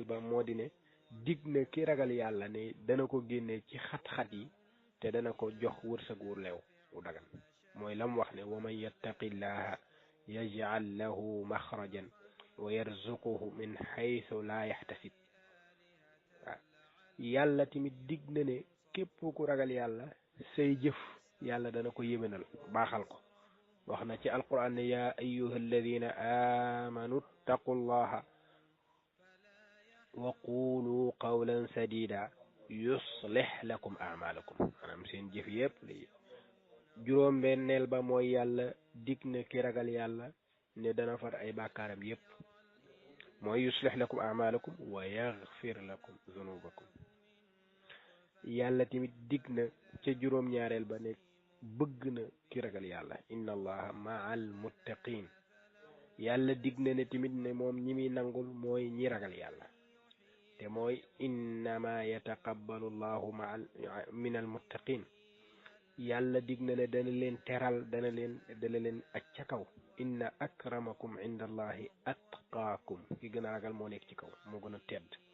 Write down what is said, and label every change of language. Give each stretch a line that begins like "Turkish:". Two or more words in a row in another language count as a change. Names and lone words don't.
Wolof: ba moo di ne dig na ki ragal yàlla ne dana ko génne ci xat-xat yi te dana ko jox wërsëg wu leew wu dagan mooy la mu wax ne
Arabic: ومن يتق الله يجعل له مخرجا ويرزقه من حيث لا يحتسب
Wolof: waaw yàlla tamit dig na ne képp ku ragal yàlla say jëf yàlla dana ko yéwénal baaxal ko wax na ci alquran ne
Arabic: يا أيها الذين آمنوا اتقوا الله وقولوا قولا سديدا يصلح لكم أعمالكم
Wolof: maanaam seen jëf yëpp li juróom-benneel ba mooy yàlla dig na ki ragal yàlla ne dana far ay bàkkaaram yëpp mooy
Arabic: يصلح لكم أعمالكم ويغفر لكم
Wolof: zunubakum yàlla tamit dig na ca juróom-ñaareel ba ne bëgg na ki ragal yàlla
Arabic: إن الله مع المتقين
Wolof: yàlla dig na ne tamit ne moom ñi muy nangul mooy ñi ragal yàlla te mooy
Arabic: إنما يتقبل الله من المتقين
Wolof: yàlla dig na ne dana leen teral dana leen aj ca kaw
Arabic: إن أكرمكم عند الله أتقاكم
Wolof: ki gën a ragal moo nekk ci kaw moo gën a tedd